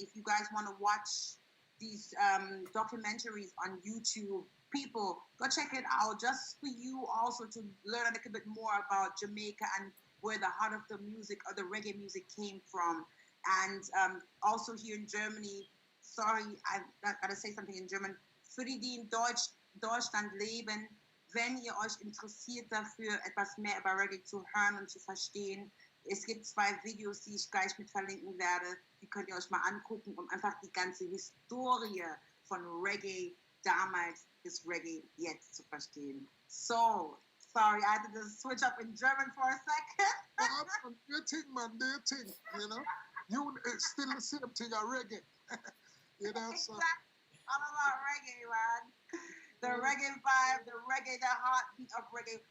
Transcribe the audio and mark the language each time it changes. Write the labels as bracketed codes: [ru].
[en] If you guys want to watch these documentaries on YouTube, people, go check it out just for you also to learn a little bit more about Jamaica and where the heart of the music or the reggae music came from. And also here in Germany, sorry, I gotta say something in German. [de] Für die, die in Deutschland leben, wenn ihr euch interessiert dafür, etwas mehr über Reggae zu hören und zu verstehen, es gibt 2 Videos, die ich gleich mit verlinken werde. Die könnt ihr euch mal angucken, um einfach die ganze Historie von Reggae damals bis Reggae jetzt zu verstehen. [en] So, sorry, I had to just switch up in German for a second. Do your thing, man, do your thing, you know? It's still the same thing, a reggae. You know, so. All about reggae, man. The reggae vibe, the reggae, the heartbeat of reggae.